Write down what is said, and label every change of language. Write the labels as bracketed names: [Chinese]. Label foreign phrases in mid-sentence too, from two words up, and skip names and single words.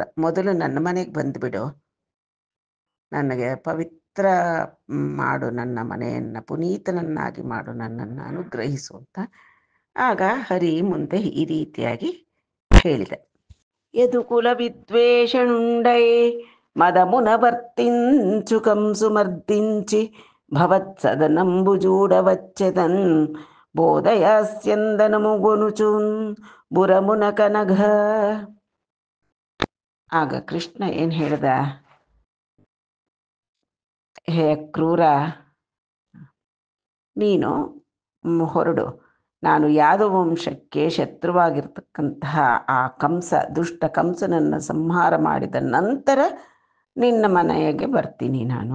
[Kannada] ಮೊದಲು ನನ್ನ ಮನೆಗೆ ಬಂದುಬಿಡು, ನನಗೆ ಪವಿತ್ರ ಮಾಡು, ನನ್ನ ಮನೆಯನ್ನು ಪುನೀತನನ್ನಾಗಿ ಮಾಡು, ನನ್ನನ್ನು ಅನುಗ್ರಹಿಸು ಅಂತ. ಆಗ ಹರಿ ಮುಂದೆ ಈ ರೀತಿಯಾಗಿ ಹೇಳಿದ. [Telugu] యదుకుల విద్వేషణుండై మదమున వర్తించు కంసు మర్దించి భవత్సదనంబు జూడవచ్చెదన్ బోధయాస్యందనము గొనుచున్ బురమున కనఘ. [Kannada] ಆಗ ಕೃಷ್ಣ ಏನು ಹೇಳ್ದ, ಹೇ ಕ್ರೂರ, ನೀನು ಹೊರಡು, ನಾನು ಯಾದವ ವಂಶಕ್ಕೆ ಶತ್ರುವಾಗಿರ್ತಕ್ಕಂತಹ ಆ ಕಂಸ, ದುಷ್ಟ ಕಂಸನನ್ನು ಸಂಹಾರ ಮಾಡಿದ ನಂತರ ನಿನ್ನ ಮನೆಗೆ ಬರ್ತೀನಿ ನಾನು.